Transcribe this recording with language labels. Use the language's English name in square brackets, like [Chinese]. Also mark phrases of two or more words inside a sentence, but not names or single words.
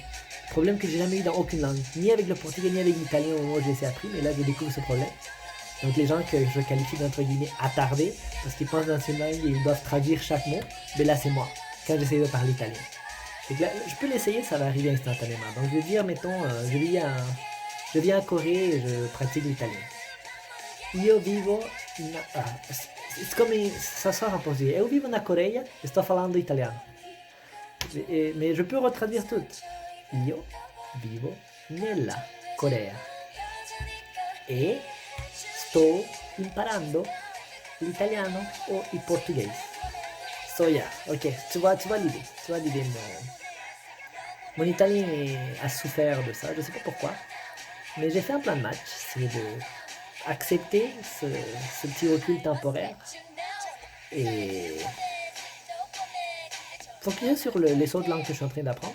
[French] Problème que j'ai jamais eu dans aucune langue, ni avec le portugais ni avec l'italien au moment où j'ai appris, mais là je découvre ce problème. Donc les gens que je qualifie d'entre guillemets attardés, parce qu'ils pensent dans une langue et ils doivent traduire chaque mot, mais là c'est moi, quand j'essaie de parler italien. Donc là, je peux l'essayer, ça va arriver instantanément. Donc je vais dire, mettons, je viens en Corée et je pratique l'italien. [Italian] Io vivo [French] c'est comme ça sort en portugais. [Portuguese] Eu vivo na Coreia e sto falando italiano. [French] Mais je peux retraduire tout. [Italian] Io vivo nella Corea e sto imparando l'italiano o il portugais. [English] So yeah, [French] ok, tu vois l'idée, Mon italien a souffert de ça, je ne sais pas pourquoi. Mais j'ai fait un plan de match, c'est de accepter ce petit recul temporaire et focuser sur les autres langues que je suis en train d'apprendre.